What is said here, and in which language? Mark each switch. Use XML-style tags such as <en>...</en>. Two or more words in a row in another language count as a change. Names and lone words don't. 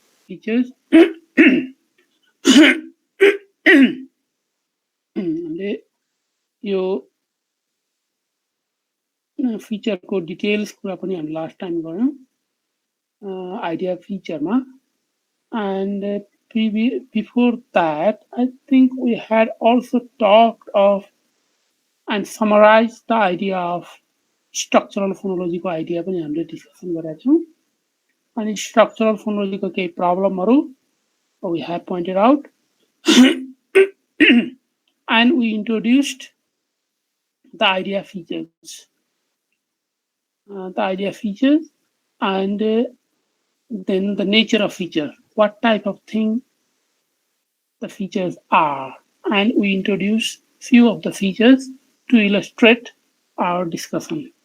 <en>features.</en> <ne>यो feature को details कुरा पनि हामी</ne> <en>last time</en> <ne>गर्यौं idea feature मा,</ne> <en>and before that I think we had also talked of and summarized the idea of structural phonology</en> <ne>को idea पनि हामीले discussion गरेका छौं. अनि structural phonology को केही प्रब्लमहरु</ne> <en>we have pointed out and we introduced the idea features. And then the nature of feature, what type of thing the features are, and we introduce few of the features to illustrate our discussion.</en>